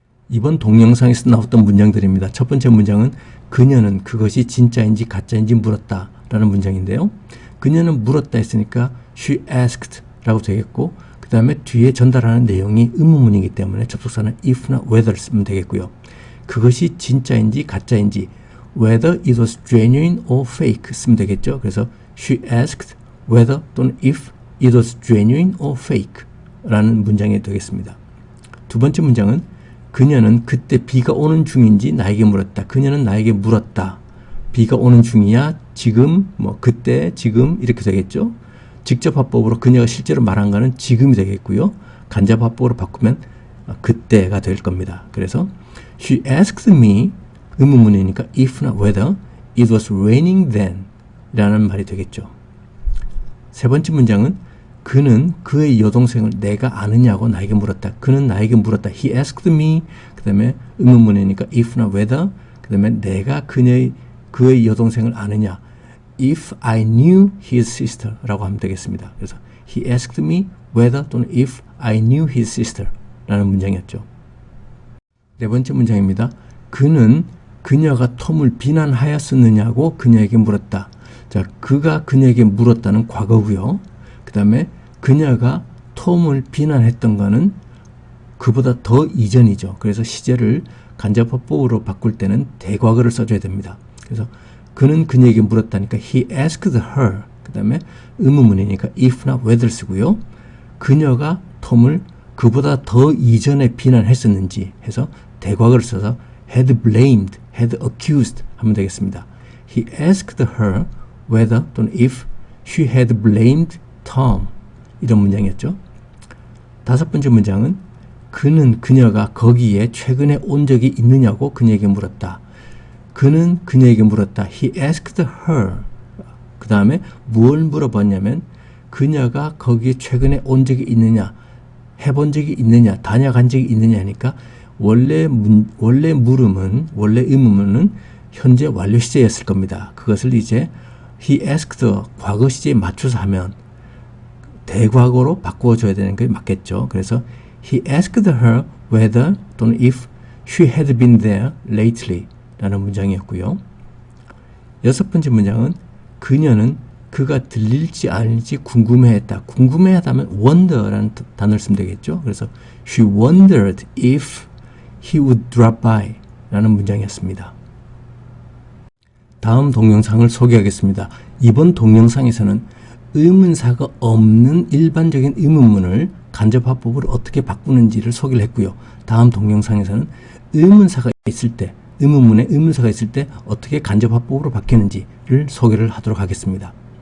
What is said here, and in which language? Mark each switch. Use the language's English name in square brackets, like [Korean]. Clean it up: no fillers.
[Korean] 이번 동영상에서 나왔던 문장들입니다. 첫 번째 문장은 그녀는 그것이 진짜인지 가짜인지 물었다 라는 문장인데요. 그녀는 물었다 했으니까 [English] she asked [Korean] 라고 되겠고 그 다음에 뒤에 전달하는 내용이 의문문이기 때문에 접속사는 if나 whether 쓰면 되겠고요. 그것이 진짜인지 가짜인지 [English] whether it was genuine or fake [Korean] 쓰면 되겠죠. 그래서 [English] she asked whether 또는 if it was genuine or fake [Korean] 라는 문장이 되겠습니다. 두 번째 문장은 그녀는 그때 비가 오는 중인지 나에게 물었다. 그녀는 나에게 물었다. 비가 오는 중이야? 지금? 그때? 지금? 이렇게 되겠죠. 직접 화법으로 그녀가 실제로 말한 거는 지금이 되겠고요. 간접 화법으로 바꾸면 그때가 될 겁니다. 그래서 [English] She asked me [Korean] 의문문이니까 if나 [English] whether it was raining then [Korean] 라는 말이 되겠죠. 세 번째 문장은 그는 그의 여동생을 내가 아느냐고 나에게 물었다. 그는 나에게 물었다. [English] He asked me [Korean] 그 다음에 의문문이니까 if나 whether 그 다음에 내가 그의 여동생을 아느냐 [English] if I knew his sister [Korean] 라고 하면 되겠습니다. 그래서 [English] he asked me whether 또는 if I knew his sister [Korean] 라는 문장이었죠. 네 번째 문장입니다. 그는 그녀가 톰을 비난하였었느냐고 그녀에게 물었다. 자, 그가 그녀에게 물었다는 과거고요. 그 다음에 그녀가 톰을 비난했던 거는 그보다 더 이전이죠. 그래서 시제를 간접화법으로 바꿀 때는 대과거를 써줘야 됩니다. 그래서 그는 그녀에게 물었다니까 [English] he asked her [Korean] 그 다음에 의문문이니까 if나 whether 쓰고요. 그녀가 톰을 그보다 더 이전에 비난했었는지 해서 대과거를 써서 [English] had blamed, had accused [Korean] 하면 되겠습니다. [English] He asked her whether 또는 if she had blamed Tom [Korean] 이런 문장이었죠. 다섯 번째 문장은 그는 그녀가 거기에 최근에 온 적이 있느냐고 그녀에게 물었다. 그는 그녀에게 물었다. [English] He asked her. [Korean] 그 다음에 무엇을 물어봤냐면 그녀가 거기에 최근에 온 적이 있느냐, 해본 적이 있느냐, 다녀간 적이 있느냐 하니까 원래 물음은, 원래 의문문은 현재 완료 시제였을 겁니다. 그것을 이제 [English] he asked [Korean] 과거 시제에 맞춰서 하면 대과거로 바꾸어줘야 되는 게 맞겠죠. 그래서 [English] he asked her whether 또는 if she had been there lately [Korean] 라는 문장이었고요. 여섯 번째 문장은 그녀는 그가 들릴지 아닐지 궁금해했다. 궁금해하다면 wonder라는 단어를 쓰면 되겠죠. 그래서 [English] she wondered if he would drop by [Korean] 라는 문장이었습니다. 다음 동영상을 소개하겠습니다. 이번 동영상에서는 의문사가 없는 일반적인 의문문을 간접화법으로 어떻게 바꾸는지를 소개를 했고요. 다음 동영상에서는 의문사가 있을 때, 의문문에 의문사가 있을 때 어떻게 간접화법으로 바뀌는지를 소개를 하도록 하겠습니다.